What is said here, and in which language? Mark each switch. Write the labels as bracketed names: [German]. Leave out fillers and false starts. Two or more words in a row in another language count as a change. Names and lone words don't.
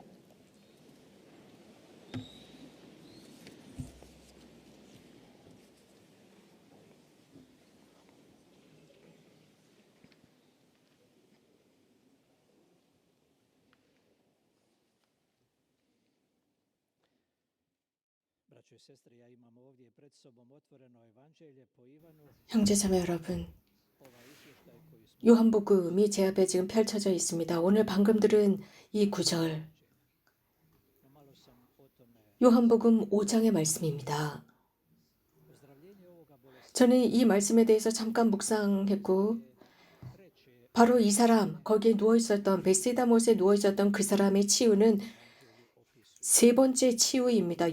[Croatian] Braćo i sestre, ja imam ovdje pred sobom otvoreno Evanđelje po Ivanu. [Korean] 형제자매 여러분, 요한복음이 제 앞에 지금 펼쳐져 있습니다. 오늘 방금 들은 이 구절, 요한복음 5장의 말씀입니다. 저는 이 말씀에 대해서 잠깐 묵상했고, 바로 이 사람, 거기에 누워있었던, 베세다 못에 누워있었던 그 사람의 치유는 3번째 치유입니다.